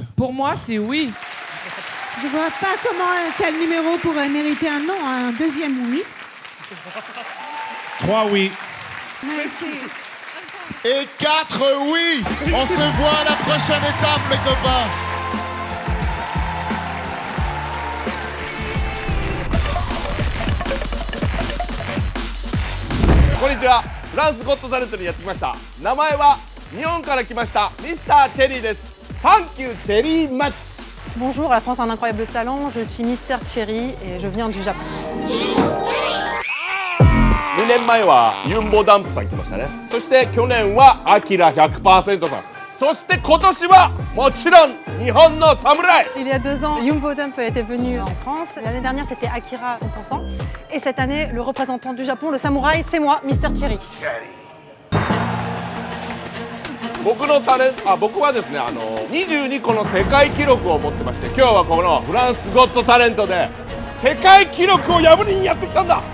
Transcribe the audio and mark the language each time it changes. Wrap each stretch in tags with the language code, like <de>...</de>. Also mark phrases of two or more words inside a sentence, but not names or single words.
<fr>Pour moi, c'est oui. Je ne vois pas comment un tel numéro pourrait mériter un non, un deuxième oui. 3 oui. Merci. Et 4 oui. On se voit à la prochaine étape, les copains.</fr> <ja>Konnichiwa. フランスゴットタレントにやってきました。名前は日本から来ましたミスターチェリーです。</ja> <en>Thank you, Cherry Match.</en> <fr>Bonjour, la France a un incroyable talent. Je suis Mister Cherry et je viens du Japon.</fr> <ja>2 年前はユンボダンプさん来ましたね。そして去年はアキラ 100% さん。そして今年はもちろん日本の侍。</ja> <fr>Il y a 2 ans, Yumbo Dump était venu en France. L'année dernière, c'était Akira 100%. Et cette année, le représentant du Japon, le samouraï, c'est moi, Mister Cherry.</fr> <ja>僕はですね、22個の世界記録を持ってまして、今日はこのフランスゴットタレントで世界記録を破りにやってきたんだ。</ja>